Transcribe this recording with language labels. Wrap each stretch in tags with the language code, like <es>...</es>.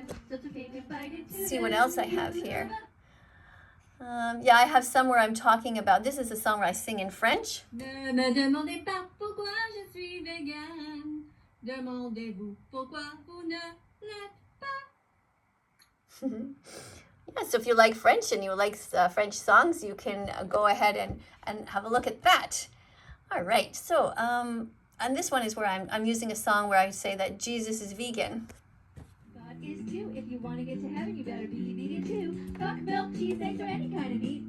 <en>Let's see what else I have here. Yeah, I have some where I'm talking about, this is a song where I sing in French.</en> <fr>Ne me demandez pas pourquoi je suis végane. Demandez-vous pourquoi vous ne l'êtes pas.</fr> <en>Yeah, so if you like French and you like French songs, you can go ahead and have a look at that. All right, so and this one is where I'm using a song where I say that Jesus is vegan. God is too. If you want to get to heaven, you better be vegan too. Fuck milk, cheese, eggs, or any kind of meat.</en>